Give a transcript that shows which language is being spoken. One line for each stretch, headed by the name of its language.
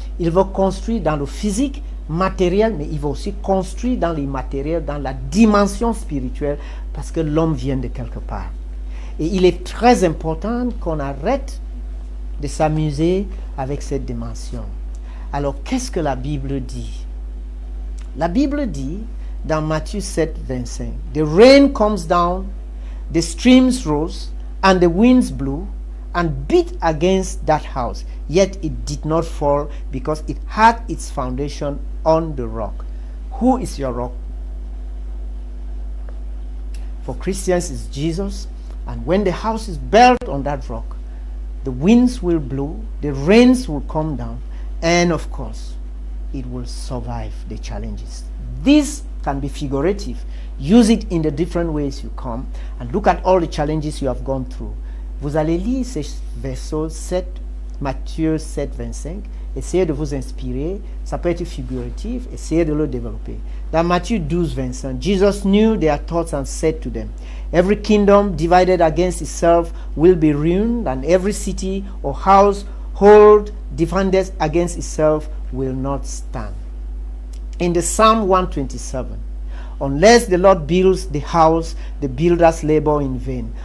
French: Ils vont construire dans le physique, matériel, mais il va aussi construire dans l'immatériel, dans la dimension spirituelle, parce que l'homme vient de quelque part. Et il est très important qu'on arrête de s'amuser avec cette dimension. Alors, qu'est-ce que la Bible dit? La Bible dit, dans Matthieu 7, 25,
English: The rain comes down, the streams rose, and the winds blew, and beat against that house, yet it did not fall, because it had its foundation on the rock. Who is your rock? For Christians, it's Jesus. And when the house is built on that rock, the winds will blow, the rains will come down, and of course, it will survive the challenges. This can be figurative. Use it in the different ways you come, and look at all the challenges you have gone through.
French: Vous allez lire ces versets 7, Matthieu 7, 25. Essayez de vous inspirer. Ça peut être figuratif. Essayez de le développer. Dans Matthieu 12, 25,
English: Jesus knew their thoughts and said to them, every kingdom divided against itself will be ruined, and every city or household divided against itself will not stand. In the Psalm 127, unless the Lord builds the house, the builders labor in vain.